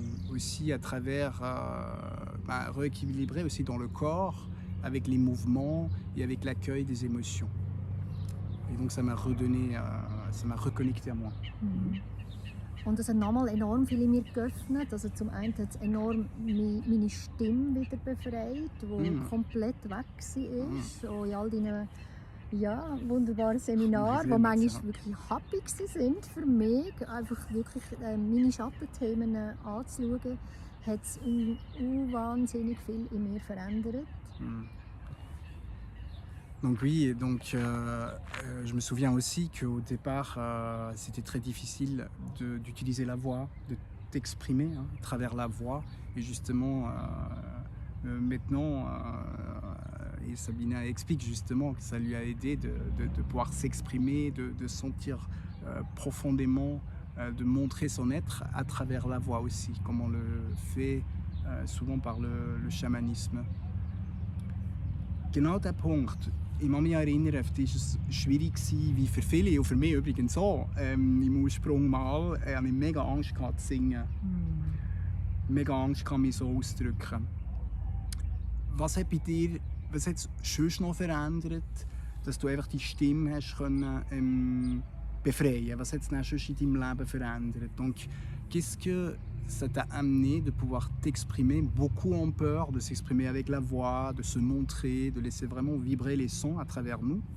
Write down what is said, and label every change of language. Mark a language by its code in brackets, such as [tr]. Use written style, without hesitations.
[fr] Aussi à travers, rééquilibré aussi dans le corps, avec les mouvements et avec l'accueil des émotions. Et donc ça m'a redonné, ça m'a reconnecté à moi. [de] Und das hat nochmal enorm viel in mir geöffnet. Also zum einen hat es enorm meine Stimme wieder befreit, die komplett weg war. So in all deinen wunderbaren Seminaren, die manchmal wirklich happy waren für mich, einfach wirklich meine Schattenthemen anzuschauen, hat es wahnsinnig viel in mir verändert. [fr] Donc oui, donc je me souviens aussi qu'au départ, c'était très difficile d'utiliser la voix, de t'exprimer à travers la voix. Et justement, maintenant, et Sabina explique justement que ça lui a aidé de pouvoir s'exprimer, de sentir profondément, de montrer son être à travers la voix aussi, comme on le fait souvent par le chamanisme. [de] Genau der Punkt. Ich kann mich erinnern, oft war es schwierig, wie für viele, und für mich übrigens auch. Im Ursprung mal hatte ich mega Angst zu singen. mega Angst, mich so auszudrücken. Was hat es sonst noch verändert, dass du einfach die Stimme hast können, befreien? Was hat es dann sonst in deinem Leben verändert? [fr] Donc, qu'est-ce que ça t'a amené de pouvoir t'exprimer? Beaucoup ont peur de s'exprimer avec la voix, de se montrer, de laisser vraiment vibrer les sons à travers nous.